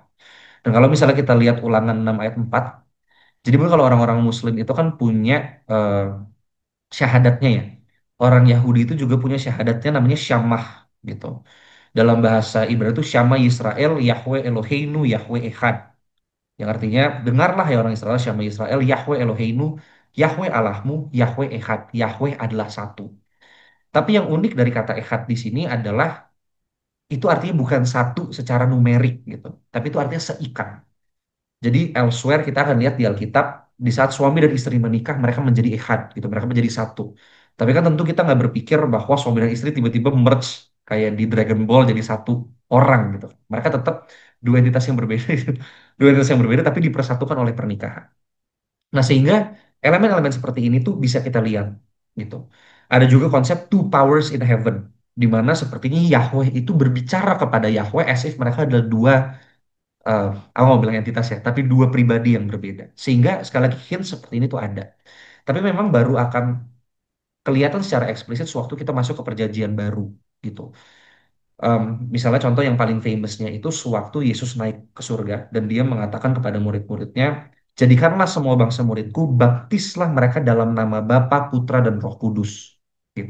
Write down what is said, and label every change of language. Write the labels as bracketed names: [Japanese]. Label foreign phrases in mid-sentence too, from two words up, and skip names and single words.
[Indonesian] Dan kalau misalnya kita lihat Ulangan 6 ayat 4, jadi mungkin kalau orang-orang Muslim itu kan punya eh, syahadatnya ya. Orang Yahudi itu juga punya syahadatnya namanya Syamah gitu. [Hebrew] Dalam bahasa Ibrani itu שמע ישראל יהוה אלוהינו יהוה אחד. [Indonesian] Yang artinya, dengarlah ya orang Israel, [Hebrew] שמע ישראל יהוה אלוהינו, [Indonesian] Yahweh Allahmu, [Hebrew] יהוה אחד. [Indonesian] Yahweh adalah satu. Tapi yang unik dari kata Echad di sini adalah itu artinya bukan satu secara numerik gitu. Tapi itu artinya seikat. Jadi elsewhere kita akan lihat di Alkitab di saat suami dan istri menikah mereka menjadi ehad gitu, mereka menjadi satu. Tapi kan tentu kita nggak berpikir bahwa suami dan istri tiba-tiba merge kayak di Dragon Ball jadi satu orang gitu. Mereka tetap dua entitas yang berbeda, dua entitas yang berbeda tapi dipersatukan oleh pernikahan. Nah sehingga elemen-elemen seperti ini tuh bisa kita lihat gitu. Ada juga konsep [English] two powers in heaven, [Indonesian] di mana sepertinya Yahweh itu berbicara kepada Yahweh [English] as if [Indonesian] mereka adalah dua eh aku mau bilang entitas ya, tapi dua pribadi yang berbeda. Sehingga sekali lagi hint seperti ini tuh ada. Tapi memang baru akan kelihatan secara eksplisit sewaktu kita masuk ke perjanjian baru gitu. Em, Misalnya contoh yang paling famousnya itu sewaktu Yesus naik ke surga dan dia mengatakan kepada murid-muridnya, jadikanlah semua bangsa muridku, baptislah mereka dalam nama Bapa, Putra, dan Roh Kudus gitu.